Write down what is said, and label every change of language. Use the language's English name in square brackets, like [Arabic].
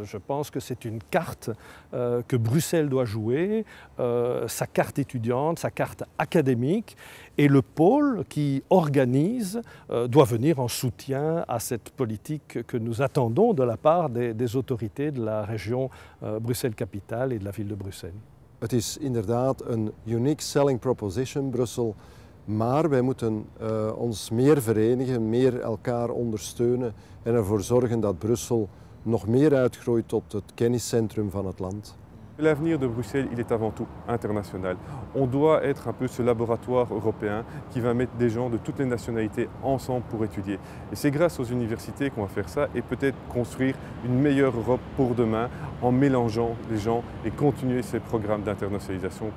[French] Je pense que c'est une carte que Bruxelles doit jouer, sa carte étudiante, sa carte académique, et le pôle qui organise doit venir en soutien à cette politique que nous attendons de la part des autorités de la région Bruxelles-Capitale et de la ville de Bruxelles. [Dutch] Het is inderdaad een [English] unique selling proposition, [Dutch] Brussel. Maar wij moeten ons meer verenigen, meer elkaar ondersteunen en ervoor zorgen dat Brussel nog meer uitgroeit tot het kenniscentrum van het land. [French] L'avenir de Bruxelles, il est avant tout international. On doit être un peu ce laboratoire européen qui va mettre des gens de toutes les nationalités ensemble pour étudier. Et c'est grâce aux universités qu'on va faire ça et peut-être construire une meilleure Europe pour demain en mélangeant les gens et continuer ces programmes d'internationalisation.